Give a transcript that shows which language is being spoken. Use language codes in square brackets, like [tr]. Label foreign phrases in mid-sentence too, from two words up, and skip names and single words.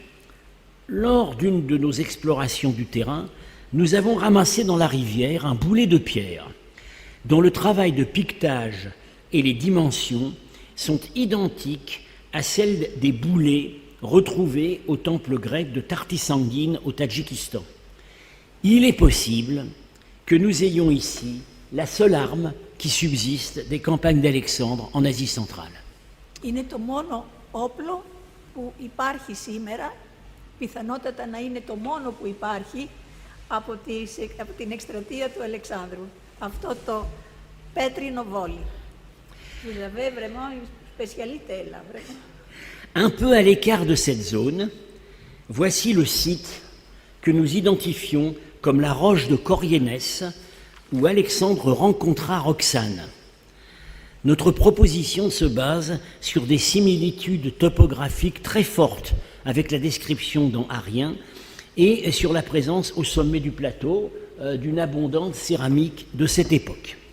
[fr] Lors d'une de nos explorations du terrain, nous avons ramassé dans la rivière un boulet de pierre dont le travail de piquetage et les dimensions sont identiques à celles des boulets retrouvés au temple grec de Tartisangine au Tadjikistan. Il est possible que nous ayons ici la seule arme qui subsiste des campagnes d'Alexandre en Asie centrale. [el] Είναι το μόνο όπλο που υπάρχει σήμερα, πιθανότατα να είναι το μόνο που υπάρχει από την εκστρατεία του Αλεξάνδρου. Αυτό το πέτρινο βόλι. [fr] Vous avez vraiment une spécialité là, vraiment. Un peu à l'écart de cette zone, voici le site que nous identifions comme la roche de Coriénès, où Alexandre rencontra Roxane. Notre proposition se base sur des similitudes topographiques très fortes avec la description dans Arien et sur la présence au sommet du plateau d'une abondante céramique de cette époque.